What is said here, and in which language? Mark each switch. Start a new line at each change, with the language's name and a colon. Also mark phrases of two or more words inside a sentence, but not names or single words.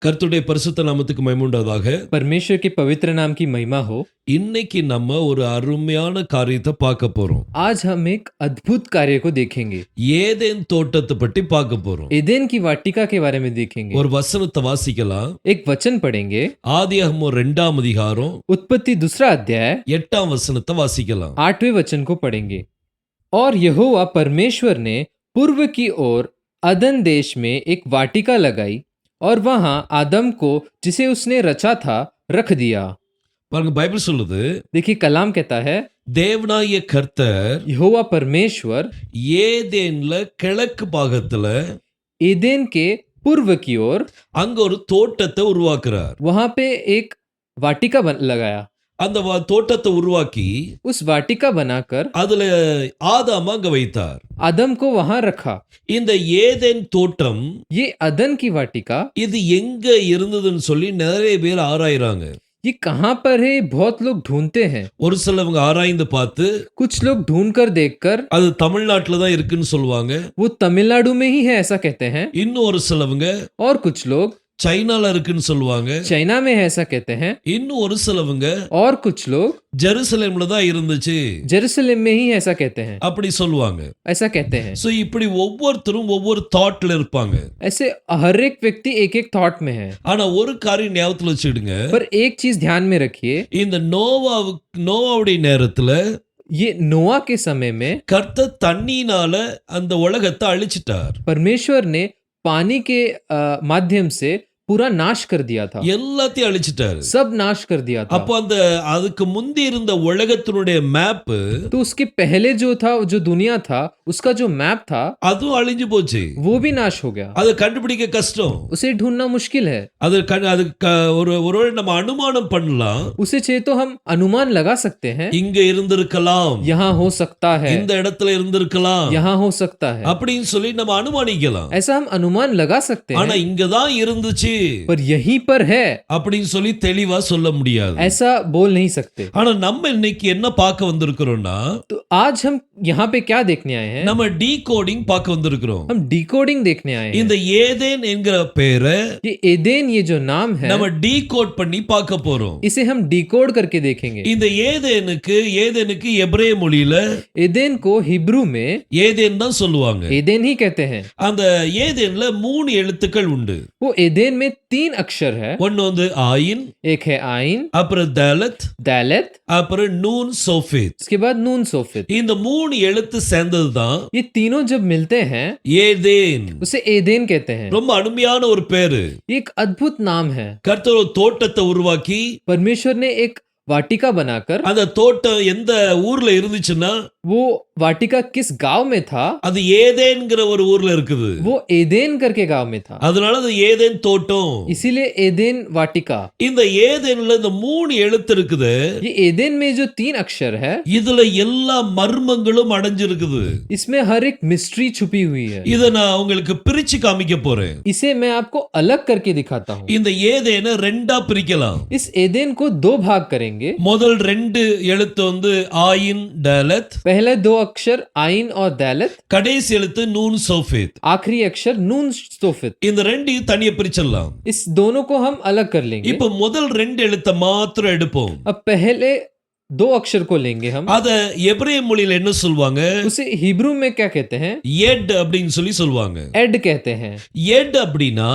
Tamil: கர்த்தருடைய பரிசுத்த நாமத்துக்கு மகிமை உண்டாவதாக.
Hindi: परमेश्वर के पवित्र नाम की महिमा हो।
Tamil: இன்னைக்கு நம்ம ஒரு அருமையான காரியத்தை பார்க்க போறோம்.
Hindi: आज हम एक अद्भुत कार्य को देखेंगे।
Tamil: ஏதேன் தோட்டத்தை பற்றி பார்க்க போறோம்.
Hindi: एदेन की वाटिका के बारे में देखेंगे।
Tamil: ஒரு வசனத்தை வாசிக்கலாம்.
Hindi: एक वचन पढ़ेंगे।
Tamil: ஆதியாகமம் 2ஆம் அதிகாரம்
Hindi: उत्पत्ति 2 अध्याय
Tamil: 8ஆம் वचனத்தை வாசிக்கலாம்.
Hindi: 8वें वचन को पढ़ेंगे। और यहोवा परमेश्वर ने पूर्व की ओर अदन देश में एक वाटिका लगाई और वहां आदम को जिसे उसने रचा था रख दिया।
Tamil: பாருங்க, பைபிள் சொல்லுது,
Hindi: देखिए कलाम कहता है
Tamil: தேவனாகிய கர்த்தர்
Hindi: यहोवा परमेश्वर
Tamil: ஏதேன்ல கிழக்கு பாகத்துல
Hindi: एदेन के पूर्व की ओर
Tamil: அங்க ஒரு தோட்டத்தை உருவாக்குறார்.
Hindi: वहां पे एक वाटिका लगाया।
Tamil: அந்த தோட்டத்தை உருவாக்கி
Hindi: उस वाटिका बनाकर
Tamil: அதுல ஆதாம அங்க வைத்தார்.
Hindi: आदम को वहां रखा।
Tamil: இந்த ஏதேன் தோட்டம்
Hindi: ये अदन की वाटिका
Tamil: இது எங்க இருந்ததுன்னு சொல்லி நிறைய பேர் ஆராயிறாங்க.
Hindi: ये कहाँ पर है बहुत लोग ढूंढते हैं।
Tamil: ஒரு சிலவங்க ஆராய்ந்து பார்த்து
Hindi: कुछ लोग ढूंढ कर देखकर
Tamil: அது தமிழ்நாட்டுல தான் இருக்குன்னு சொல்லுவாங்க.
Hindi: वो तमिलनाडु में ही है ऐसा कहते हैं।
Tamil: இன்னும் ஒரு சிலவங்க
Hindi: और कुछ लोग
Tamil: சைனால இருக்குன்னு சொல்லுவாங்க.
Hindi: चाइना में है ऐसा कहते हैं।
Tamil: இன்னும் ஒரு சிலவங்க
Hindi: और कुछ लोग
Tamil: ஜெருசலேம்ல தான் இருந்துச்சு
Hindi: जेरूसलम में ही ऐसा कहते हैं।
Tamil: அப்படி சொல்லுவாங்க.
Hindi: ऐसा कहते हैं।
Tamil: சோ இப்படி ஒவ்வொருத்தரும் ஒவ்வொரு தாட்ல இருப்பாங்க.
Hindi: ऐसे हर एक व्यक्ति एक एक थॉट में है।
Tamil: ஆனா ஒரு காரியம் ஞாபகத்துல வச்சுடுங்க,
Hindi: पर एक चीज ध्यान में रखिए,
Tamil: இந்த நோவாவுடைய நேரத்துல
Hindi: ये नोआ के समय में
Tamil: கர்த்தர் தண்ணினால அந்த உலகத்தை அழிச்சிட்டார்.
Hindi: परमेश्वर ने पानी के माध्यम से पूरा नाश कर दिया था।
Tamil: எல்லாத்தையும் அழிச்சிட்டாரு.
Hindi: सब नाश कर दिया था।
Tamil: அப்போ அந்த அதுக்கு முந்தி இருந்த உலகத்தினுடைய மேப்
Hindi: तो उसके पहले जो था, जो दुनिया था, उसका जो मैप था
Tamil: அதுவும் அழிஞ்சு போச்சு.
Hindi: वो भी नाश हो गया।
Tamil: அதை கண்டுபிடிக்க கஷ்டம்.
Hindi: उसे ढूंढना मुश्किल है।
Tamil: ஒருவேளை நம்ம அனுமானம் பண்ணலாம்,
Hindi: उसे चाहिए तो हम अनुमान लगा सकते हैं,
Tamil: இங்க இருந்திருக்கலாம்,
Hindi: यहाँ हो सकता है,
Tamil: இந்த இடத்துல இருந்திருக்கலாம்
Hindi: यहाँ हो सकता है,
Tamil: அப்படின்னு சொல்லி நம்ம அனுமானிக்கலாம்.
Hindi: ऐसा हम अनुमान लगा सकते
Tamil: ஆனா
Hindi: हैं।
Tamil: இங்கதான் இருந்துச்சு
Hindi: पर यहीं पर है
Tamil: அப்படின்னு சொல்லி தெளிவா சொல்ல முடியாது.
Hindi: ऐसा बोल नहीं सकते।
Tamil: ஆனா நம்ம இன்னைக்கு என்ன பார்க்க வந்திருக்கிறோம்னா,
Hindi: तो आज हम यहाँ पे क्या देखने आए हैं?
Tamil: நம்ம டீகோடிங் பார்க்க வந்திருக்கிறோம்.
Hindi: हम डिकोडिंग देखने आए हैं।
Tamil: இந்த ஏதேன் என்கிற பேரை
Hindi: ये एदेन, ये जो नाम है,
Tamil: நம்ம டீகோட் பண்ணி பார்க்க போறோம்.
Hindi: इसे हम डिकोड करके देखेंगे।
Tamil: இந்த ஏதேனுக்கு எபிரேய மொழியில
Hindi: एदेन को हिब्रू में
Tamil: ஏதேன் தான் சொல்லுவாங்க.
Hindi: एदेन ही कहते हैं।
Tamil: அந்த ஏதேன்ல 3 எழுத்துக்கள் உண்டு.
Hindi: वो एदेन में 3 अक्षर है।
Tamil: ஒன்னு வந்து ஆயின்,
Hindi: एक है आइन,
Tamil: அப்புறம் தாலத்,
Hindi: दालत,
Tamil: அப்புறம் நூன் சோஃபித்.
Hindi: उसके बाद नून सोफित।
Tamil: இந்த 3 எழுத்து சேர்ந்தது தான்
Hindi: ये तीनों जब मिलते हैं
Tamil: ஏதேன்.
Hindi: उसे एदेन कहते हैं।
Tamil: ரொம்ப அருமையான ஒரு பேரு.
Hindi: ये एक अद्भुत नाम है।
Tamil: கர்த்தர் ஒரு தோட்டத்தை உருவாக்கி
Hindi: परमेश्वर ने एक वाटिका बनाकर,
Tamil: அந்த தோட்டம் எந்த ஊர்ல இருந்துச்சுன்னா
Hindi: वो वाटिका किस गांव में था?
Tamil: அது ஏதேன்ங்கிற ஒரு ஊர்ல இருக்குது.
Hindi: वो एदेन करके गांव में था,
Tamil: அதனால அது ஏதேன் தோட்டம்.
Hindi: इसीलिए एदेन वाटिका।
Tamil: இந்த ஏதேன்ல இந்த 3 எழுத்து இருக்குது.
Hindi: ये एदेन में जो 3 अक्षर है,
Tamil: இதுல எல்லா மர்மங்களும் அடைஞ்சிருக்குது.
Hindi: इसमें हर एक मिस्ट्री छुपी हुई है।
Tamil: இத நான் உங்களுக்கு பிரிச்சு காமிக்க போறேன்.
Hindi: इसे मैं आपको अलग करके दिखाता हूँ।
Tamil: இந்த ஏதேனை 2ஆ பிரிக்கலாம்.
Hindi: इस एदेन को 2 भाग करेंगे।
Tamil: முதல் 2 எழுத்து வந்து ஆயின், டாலத்.
Hindi: पहले 2 अक्षर आइन और दालत,
Tamil: கடைசி எழுத்து நூன் சோஃபித்.
Hindi: आखिरी अक्षर नून सोफित।
Tamil: இந்த ரெண்டையும் தனியா பிரிச்சிடலாம்.
Hindi: इस दोनों को हम अलग कर लेंगे।
Tamil: இப்ப முதல் 2 எழுத்தை மாத்திரம் எடுப்போம்.
Hindi: अब पहले 2 अक्षर को लेंगे हम।
Tamil: அத எபிரேய மொழியில என்ன சொல்வாங்க?
Hindi: उसे हिब्रू में क्या कहते हैं?
Tamil: எட் அப்படின்னு சொல்லி சொல்வாங்க.
Hindi: एड कहते हैं।
Tamil: எட் அப்படின்னா